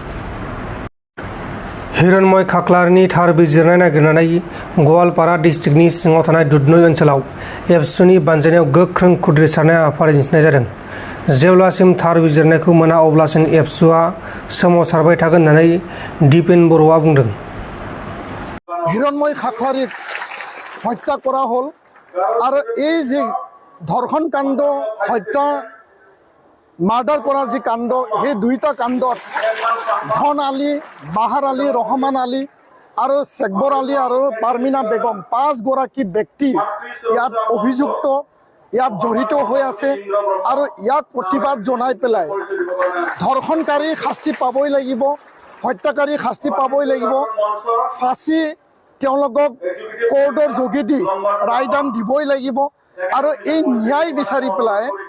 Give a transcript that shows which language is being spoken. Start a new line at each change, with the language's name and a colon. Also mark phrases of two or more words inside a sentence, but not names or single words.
Bodo: हिरण्मय खाख्लारिनि थार बिजिरनाय नागिरनानै गवालपारा डिस्ट्रिक्टनि सिङाव थानाय दुधनৈ ओनसोलाव एबसुनि बानजायनायाव गोख्रों खुद्रिसारनाय हाबाफारि दिन्थिनाय जादों। जेब्लासिम थार बिजिरनायखौ मोना अब्लासिम एबसुआ सोमावसारबाय थागोन होननानै दिपेन बर'आ बुंदों।
Assamese: হিরণ্ময় খাখলারিক হত্যা করা হল আর এই যে ধর্ষণ কাণ্ড হত্যা মার্ডার করা যে কাণ্ড সেই দুইটা কাণ্ডত ধন আলী, বাহাৰ আলী, ৰহমান আলী আৰু শেখবৰ আলী আৰু পাৰমিনা বেগম পাঁচগৰাকী ব্যক্তি ইয়াত অভিযুক্ত, ইয়াত জড়িত হৈ আছে আৰু ইয়াক প্ৰতিবাদ জনাই পেলাই ধৰ্ষণকাৰী শাস্তি পাবই লাগিব, হত্যাকাৰী শাস্তি পাবই লাগিব, ফাঁচি তেওঁলোকক কোৰ্টৰ যোগেদি ৰায়দান দিবই লাগিব আৰু এই ন্যায় বিচাৰি পেলাই